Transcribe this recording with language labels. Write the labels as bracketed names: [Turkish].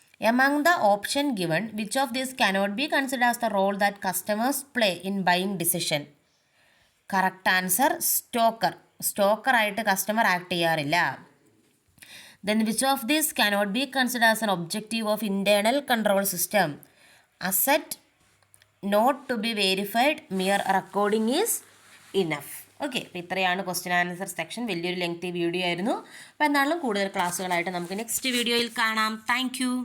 [English] Among the option given, which of these cannot be considered as the role that customers play in buying decision? [Malayalam] Correct answer സ്റ്റോക്കറായിട്ട് customer act ചെയ്യാറില്ല. [English] Then which of these cannot be considered as an objective of internal control system? Asset not to be verified, mere recording is enough. [Malayalam] Okay, അപ്പോൾ ഇത്രയാണ് question answer section. വലിയൊരു lengthy video ആയിരുന്നു. അപ്പോൾ എന്നാലും കൂടുതൽ ക്ലാസ്സുകളായിട്ട് നമുക്ക് next വീഡിയോയിൽ കാണാം. താങ്ക്